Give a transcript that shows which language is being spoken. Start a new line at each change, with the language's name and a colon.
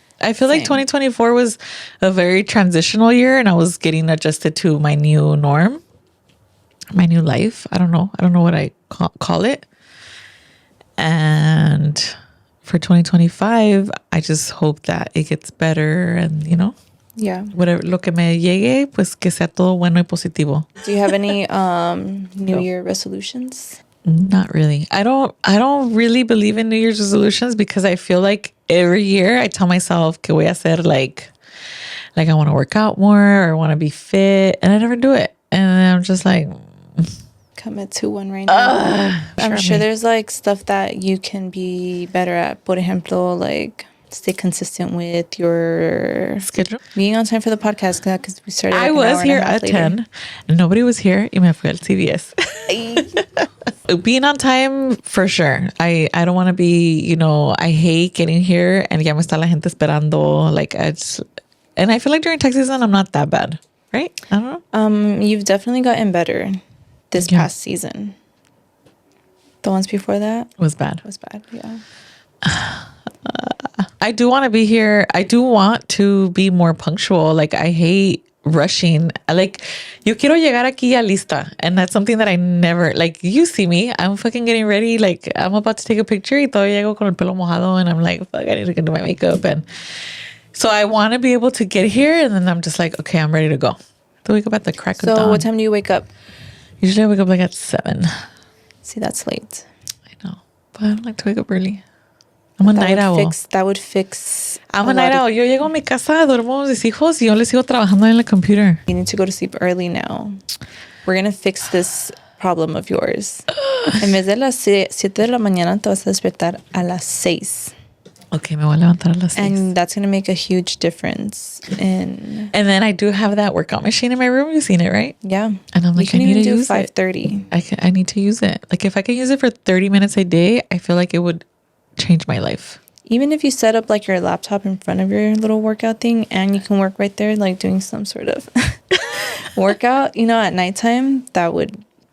English: I feel like 2024 was a very transitional year and I was getting adjusted to my new norm, my new life. I don't know what I call it. And for 2025, I just hope that it gets better and, you know, yeah, whatever,
Spanish: lo que me llegue, pues que sea todo bueno y positivo.
English: Do you have any New Year resolutions? Not really. I don't really believe in New Year's resolutions because I feel like every year I tell myself
Spanish: que voy a hacer
English: like I want to work out more or I want to be fit, and I never do it. And I'm just like, commit to one right now. I'm sure there's like stuff that you can be better at.
Spanish: Por ejemplo,
English: like stay consistent with your schedule. Being on time for the podcast because we started. I was here at 10 and nobody was here.
Spanish: Y me fui al
English: CVS. Being on time for sure. I don't want to be, you know, I hate getting here and
Spanish: ya me está la gente esperando.
English: Like and I feel like during tax season I'm not that bad, right? I don't know. You've definitely gotten better this past season. The ones before that was bad. Yeah. I do want to be here. I do want to be more punctual. Like, I hate rushing. Like,
Spanish: yo quiero llegar aquí ya lista.
English: And that's something that I never, like, you see me. I'm fucking getting ready. Like, I'm about to take a picture
Spanish: y todavía llego con el pelo mojado.
English: And I'm like, fuck, I need to do my makeup. And so I want to be able to get here. And then I'm just like, okay, I'm ready to go. To wake up at the crack of dawn. So what time do you wake up? Usually I wake up like at 7. See, that's late. I know. But I don't like to wake up early. I'm a night owl. That would fix. I'm a night owl.
Spanish: Yo llego a mi casa, duermo con mis hijos y yo les sigo trabajando en la computer.
English: You need to go to sleep early now. We're going to fix this problem of yours.
Spanish: En vez de las 7 de la mañana, te vas a despertar a las 6. Okay, me voy a levantar a las 6.
English: And that's going to make a huge difference. And then I do have that workout machine in my room. You've seen it, right? Yeah. And I'm like, I need to use 5:30. I need to use it. Like, if I can use it for 30 minutes a day, I feel like it would change my life. Even if you set up like your laptop in front of your little workout thing and you can work right there, like doing some sort of workout, you know, at nighttime, that would.